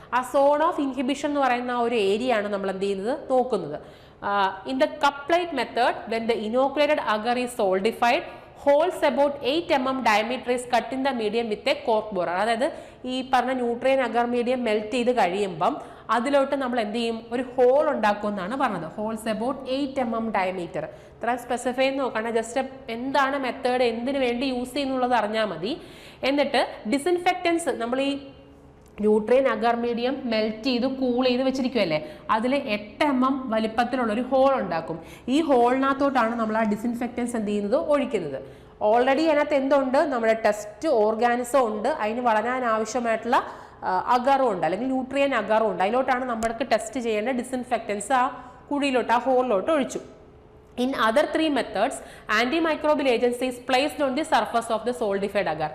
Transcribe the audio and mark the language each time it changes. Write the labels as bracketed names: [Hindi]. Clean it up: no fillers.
[Malayalam] ആ zone of inhibition എന്ന് പറയുന്ന ആ ഒരു ഏരിയ ആണ് നമ്മൾ എന്ത് ചെയ്യുന്നത്, നോക്കുന്നത്. [English] In the cup plate method when the inoculated agar is solidified, holes about 8 mm diameter is cut in the medium with a cork borer. [Malayalam] അതായത് ഈ പറഞ്ഞ ന്യൂട്രിയൻ അഗർ മീഡിയം മെൽറ്റ് ചെയ്ത് കഴിയുമ്പം അതിലോട്ട് നമ്മൾ എന്ത് ചെയ്യും, ഒരു ഹോൾ ഉണ്ടാക്കുമെന്നാണ് പറഞ്ഞത്. [English] Holes about 8 mm diameter. [Malayalam] ഇത്ര സ്പെസിഫൈ നോക്കണ്ട, ജസ്റ്റ് എന്താണ് മെത്തേഡ്, എന്തിനു വേണ്ടി യൂസ് ചെയ്യുന്നുള്ളത് അറിഞ്ഞാൽ മതി. എന്നിട്ട് ഡിസിൻഫെക്റ്റൻസ് നമ്മൾ ഈ ന്യൂട്രിയൻ അഗർ മീഡിയം മെൽറ്റ് ചെയ്ത് കൂൾ ചെയ്ത് വെച്ചിരിക്കുമല്ലേ, അതിൽ 8 mm വലിപ്പത്തിലുള്ളൊരു ഹോൾ ഉണ്ടാക്കും. ഈ ഹോളിനകത്തോട്ടാണ് നമ്മൾ ആ ഡിസിൻഫെക്റ്റൻസ് എന്ത് ചെയ്യുന്നത്, ഒഴിക്കുന്നത്. ഓൾറെഡി അതിനകത്ത് എന്തുണ്ട്, നമ്മുടെ ടെസ്റ്റ് ഓർഗാനിസം ഉണ്ട്, അതിന് വളരാൻ ആവശ്യമായിട്ടുള്ള അഗറും ഉണ്ട് അല്ലെങ്കിൽ ന്യൂട്രിയൻ അഗറും ഉണ്ട്. അതിലോട്ടാണ് നമ്മൾക്ക് ടെസ്റ്റ് ചെയ്യേണ്ട ഡിസിൻഫെക്റ്റൻസ് ആ കുഴിയിലോട്ട് ആ ഹോളിലോട്ട് ഒഴിച്ചു. [English] In other 3 methods, antimicrobial agency is placed on the surface of the solidified agar.